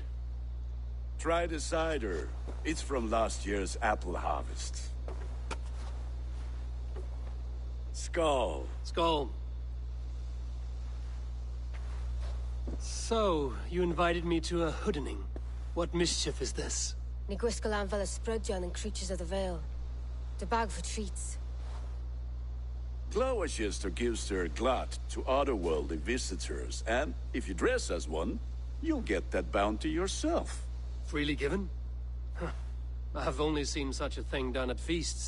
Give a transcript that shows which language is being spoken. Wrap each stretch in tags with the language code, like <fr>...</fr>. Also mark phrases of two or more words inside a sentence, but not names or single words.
<en>Try the cider. It's from last year's apple harvest. Skull. Skull. So, you invited me to a hoodening. What mischief is this?</en> <cy>Ni gwisgo lan fel ysbrydion</cy> <en>and creatures of the Vale. The bag for treats. Gloucester gives her glut to otherworldly visitors, and if you dress as one, you'll get that bounty yourself. Freely given? Huh. I have only seen such a thing done at feasts.</en>